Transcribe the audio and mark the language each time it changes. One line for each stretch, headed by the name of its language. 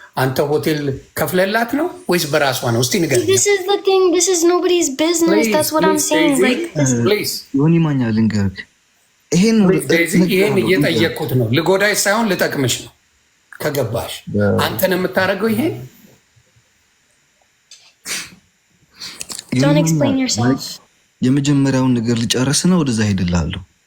Amharic: አንተ ሆቴል ከፍለላት ነው ወይስ በራሷ ነው? እስቲ ንገረኝ።
English: This is nobody's business. That's what I'm saying. Like please
Amharic: ዮኒ ማኛ ልንገርህ፣ ይሄን እየጠየቅኩት ነው። ልጎዳይ ሳይሆን ልጠቅምሽ ነው። ከገባሽ አንተን የምታደርገው ይሄ
English: Don't explain yourself.
Amharic: የመጀመሪያውን ነገር ልጨርስና ወደዛ ሄድልሃለሁ።